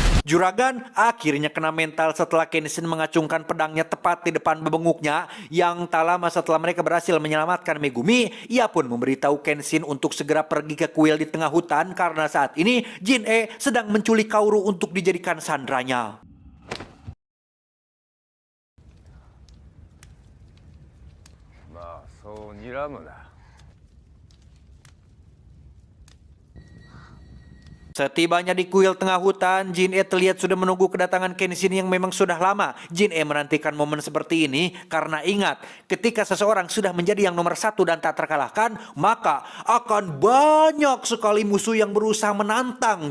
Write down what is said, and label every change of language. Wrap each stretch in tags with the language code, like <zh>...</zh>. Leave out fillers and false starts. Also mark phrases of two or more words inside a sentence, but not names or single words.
<id>Juragan akhirnya kena mental setelah Kenshin mengacungkan pedangnya tepat di depan bebenguknya. Yang tak lama setelah mereka berhasil menyelamatkan Megumi, ia pun memberitahu Kenshin untuk segera pergi ke kuil di tengah hutan karena saat ini Jin-e sedang menculik Kaoru untuk dijadikan sandranya.</id> <ja>Ma, so niramu na.</ja> <id>Setibanya di kuil tengah hutan, Jin-e terlihat sudah menunggu kedatangan Kenshin yang memang sudah lama. Jin-e menantikan momen seperti ini karena ingat, ketika seseorang sudah menjadi yang nomor satu dan tak terkalahkan, maka akan banyak sekali musuh yang berusaha menantang.</id>